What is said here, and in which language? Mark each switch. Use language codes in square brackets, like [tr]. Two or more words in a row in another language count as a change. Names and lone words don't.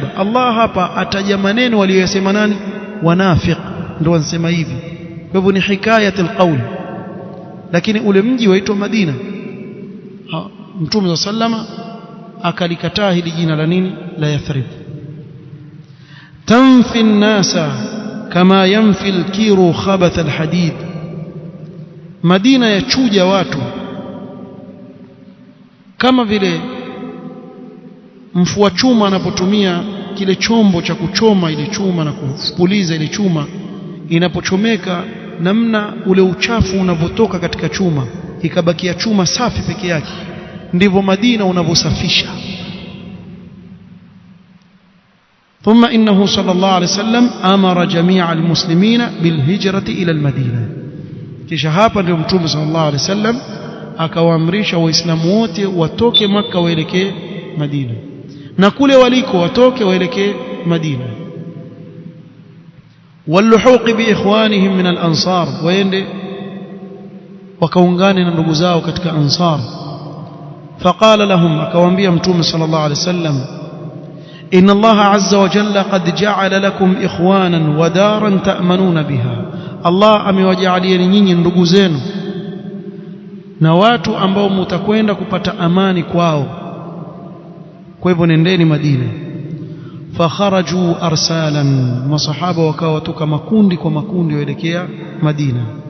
[sw] Allah hapa ataja maneno waliyosema nani? Wanafiq ndio wanasema hivi. Kwa hivyo ni [ar] حكاية القول, [sw] lakini ule mji waitwa Madina. Mtume sallama akalikataa hili jina la nini? La Yathrib. [ar] تنفي الناس كما ينفي الكير خبث الحديد, [sw] Madina yachuja watu kama vile mfua chuma anapotumia kile chombo cha kuchoma ile chuma na kupuliza ile chuma, inapochomeka namna ule uchafu unavotoka katika chuma ikabakia chuma safi peke yake, ndivyo Madina unavosafisha. [ar] ثم إنه صلى الله عليه وسلم أمر جميع المسلمين بالهجرة إلى المدينة. [sw] kisha hapa ndio mtume [ar] صلى الله عليه وسلم [sw] akawaamrisha waislamu wote watoke Makka waelekee Madina, na kule waliko watoke waelekee Madina. [ar] واللحوق بإخوانهم من الأنصار, [sw] waende wakaungane na ndugu zao katika Ansar. [ar] فقال لهم, [sw] akawaambia mtume [ar] صلى الله عليه وسلم, إن الله عز وجل قد جعل لكم إخوانا ودارا تأمنون بها. [sw] Allah amewajalia nyinyi ndugu zenu na watu ambao mtakwenda kupata amani kwao, kwa hivyo nendeni Madina. [ar] فخرجوا أرسالا, [sw] masahaba wakawa watoka makundi kwa makundi waelekea Madina.